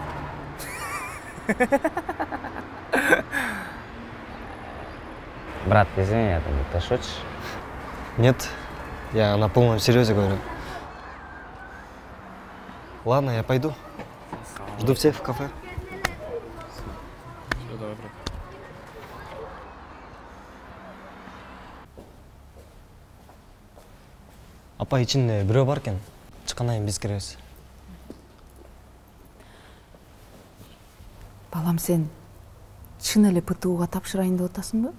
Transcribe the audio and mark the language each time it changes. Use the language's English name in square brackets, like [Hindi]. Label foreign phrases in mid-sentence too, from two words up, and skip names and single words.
[Russian] Брат, извини, это ты шутишь? Нет, я на полном серьезе говорю. Ладно, я пойду. Жду всех в кафе. Все, давай, брат. [Kyrgyz] Апа ичинде бирөө бар экен. Чыккандан кийин биз киребиз. Балам, сен чын эле ПТУга тапшырайын деп атасыңбы?